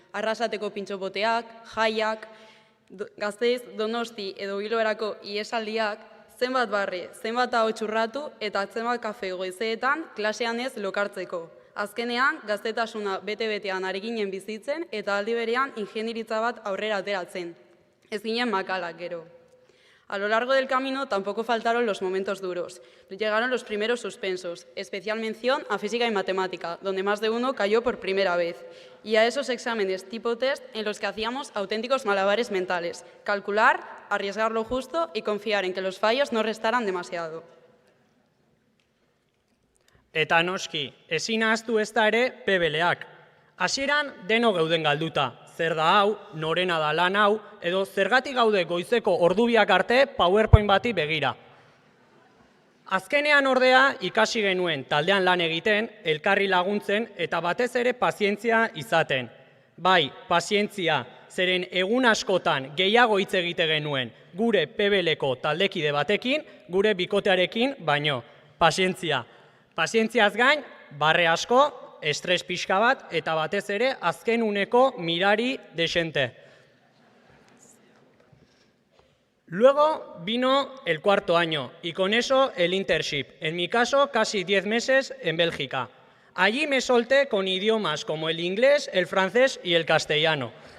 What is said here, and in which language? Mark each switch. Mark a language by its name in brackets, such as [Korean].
[Basque] Arrasateko pintxopoteak, jaiak, Gasteiz, Donosti edo Bilborako iesaldiak, zenbat barre, zenbat ahots urratu eta zenbat kafe goizeetan klasean ez lokartzeko. Azkenean, gaztetasuna bete-betean ari ginen bizitzen eta aldi berean ingenieritza bat aurrera ateratzen. Ez ginen makalak gero. [Spanish] A lo largo del camino tampoco faltaron los momentos duros. Llegaron los primeros suspensos, especial mención a física y matemática, donde más de uno cayó por primera vez. Y a esos exámenes tipo test en los que hacíamos auténticos malabares mentales, calcular, arriesgar lo justo y confiar en que los fallos no restaran demasiado. [Basque] Eta noski, ezin ahaztu ezta ere PBL-ak. Hasieran deno geuden galduta, zer da hau, norena da lan hau, edo zergatik gaude goizeko ordubiak arte PowerPoint bati begira. Azkenean ordea ikasi genuen taldean lan egiten, elkarri laguntzen eta batez ere pazientzia izaten. Bai, pazientzia, zeren egun askotan gehiago hitz egite genuen gure PBL-ko taldekide batekin, gure bikotearekin, baino, pazientzia. Pazientziaz gain, barre asko, estres pixka bat eta batez ere azken uneko mirari desente. [Spanish] Luego vino el cuarto año y con eso el internship, en mi caso casi 10 meses en Bélgica. Allí me solté con idiomas como el inglés, el francés y el castellano.